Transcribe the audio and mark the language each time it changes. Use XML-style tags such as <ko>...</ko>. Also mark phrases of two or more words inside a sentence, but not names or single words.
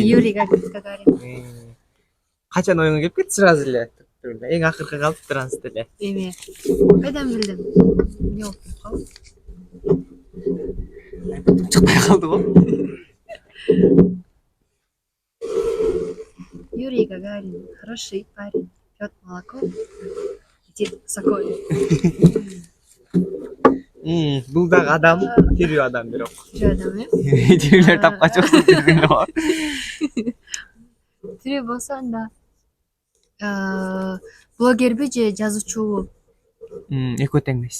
<ky>Юрий Гагарин. Качан оюңа келип кетти сразу эле? Эң акыркы калып транс эле. Эме. Кайдан билдим? Эмне болуп калды? Чыкпай калдыбы?</ky> <ru>Юрий Гагарин, хороший парень. пьет молоко, летит высоко.</ru> <ky>Бул дагы адам, тирүү адам бирок. Тирүү адам, э? Тирүүлөр тапкачоксуң тирүүнө. Тирүү болсо анда блогерби же жазуучубу? Экөө тең эмес.</ky>